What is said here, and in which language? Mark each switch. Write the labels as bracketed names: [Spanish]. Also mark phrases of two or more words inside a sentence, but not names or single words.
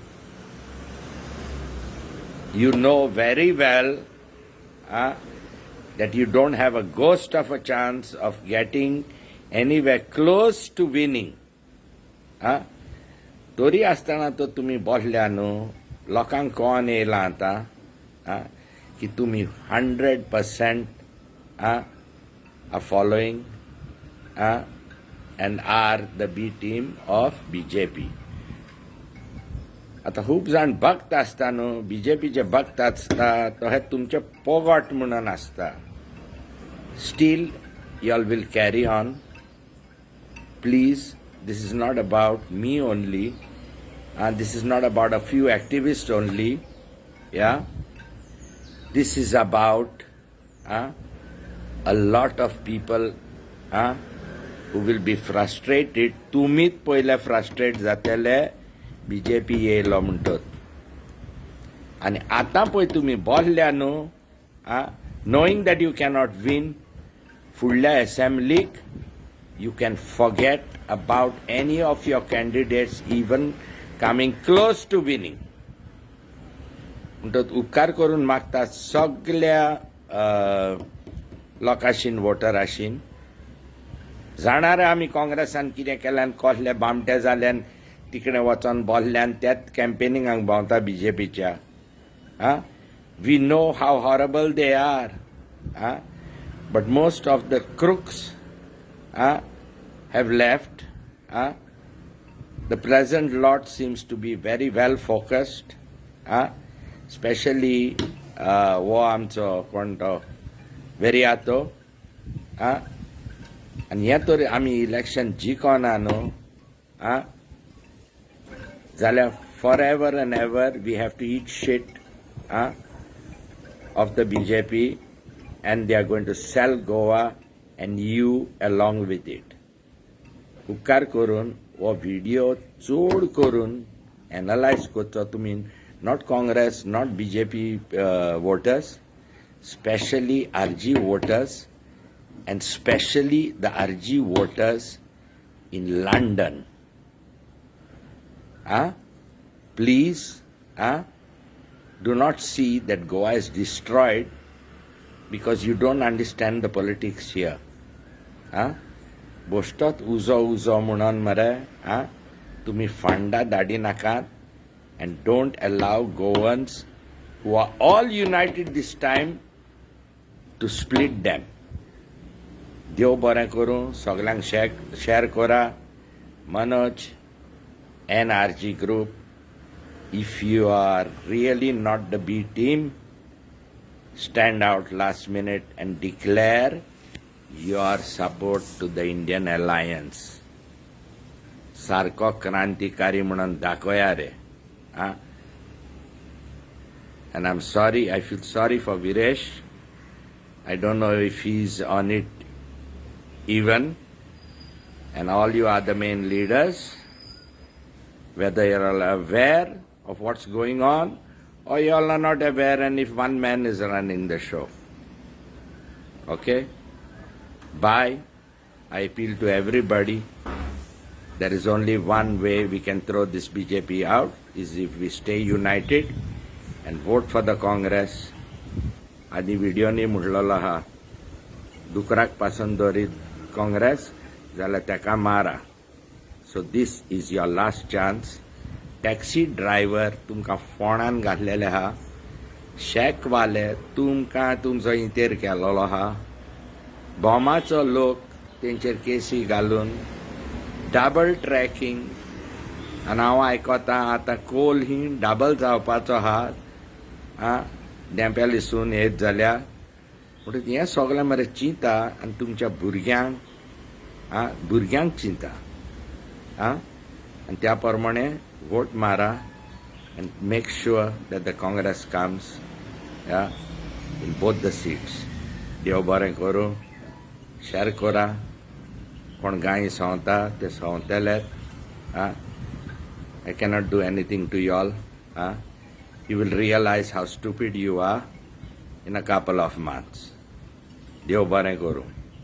[English] You know very well that you don't have a ghost of a chance of getting anywhere close to winning. [Konkani] तोरी आसतना तो तुमी बोसल्या न्हू लोकांक कोण येयला आतां की तुमी 100% [English] are following and are the B team of BJP. [Konkani] आता खूब जाण भक्त आसता न्हू, BJPचे भक्त आसता तो हे तुमचे पोगोट म्हणून आसता. [English] Still, y'all will carry on. Please, this is not about me only, and this is not about a few activists only. Yeah, this is about a lot of people who will be frustrated. [Konkani] तुमीच पहिले फ्रस्ट्रेट जातले BJP येयलो म्हणटात. आनी आतां पळय तुमी बोल्ल्या न्हू, [English] knowing that you cannot win, [Konkani] फुडल्या असेंब्लीक [English] you can forget about any of your candidates even coming close to winning. [Konkani] म्हणटत उपकार करून मागता सगळ्या लोकांशीन वोटरांशीन, जाणार आमी काँग्रेसान कितें केल्यान, कसले बामटे जाल्यान तिकडे वचोन बोल्ल्यान त्याच कॅम्पेनिंगाक भोंवता BJPच्या. [English] We know how horrible they are. But most of the crooks have left. The present lot seems to be very well focused. [Konkani] Especially वो आमचो कोण तो वेरियातो. आनी हें तर आमी इलेक्शन जिखोना न्हू, जाल्यार [English] forever and ever we have to eat shit of the BJP, and they are going to sell Goa and you along with it. [Konkani] उपकार करून वो व्हिडिओ चोड करून एनालायज करचो तुमी, [English] not Congress, not BJP voters, especially RG voters, and especially the RG voters in London. Please, do not see that Goa is destroyed because you don't understand the politics here. [Konkani] Boshtot uzo म्हणून मरे, तुम्ही फंडा धाडी नाकात, [English] and don't allow Goans who are all united this time to split them. [Konkani] देव बरें करूं, सगळ्यांक शेअर करा. [English] Manoj, NRG group, if you are really not the B team, stand out last minute and declare your support to the Indian alliance. [Konkani] सारको क्रांतिकारी म्हणून दाखोया रे. [English] And I'm sorry, I feel sorry for Viresh. I don't know if he's on it even. And all you other main leaders, whether you're all aware of what's going on or you all are not aware, and if one man is running the show. Okay? Bye. I appeal to everybody. There is only one way we can throw this BJP out, is if we stay united and vote for the Congress. [Konkani] आदि व्हिडिओ नी म्हणलेलो आहा, दुकराक पासून दवरीत काँग्रेस जाल्यार तेका मारा. [English] So this is your last chance. [Konkani] टॅक्सी ड्रायव्हर तुमकां फोंडान घातलेले आहा, शेकवाले तुमकां तुमचो इंतेर केलेलो आहा, बॉमाचो लोक तेंचेर केसी घालून, डबल ट्रॅकिंग, आनी हांव आयकता आतां कोल ही डबल जावपाचो आहा, डेंप्यालिसून येत जाल्यार. म्हणटच हें सगळें मरे चिंता आनी तुमच्या भुरग्यांक चिंता. आनी त्या प्रमाणे vote mara [English] and make sure that the Congress comes in both the seats. [Konkani] देव बरें करूं, शेअर करा. कोण गाय सवता ते सवतले. [English] I cannot do anything to you all. You will realize how stupid you are in a couple of months. [Konkani] देव बरें करूं.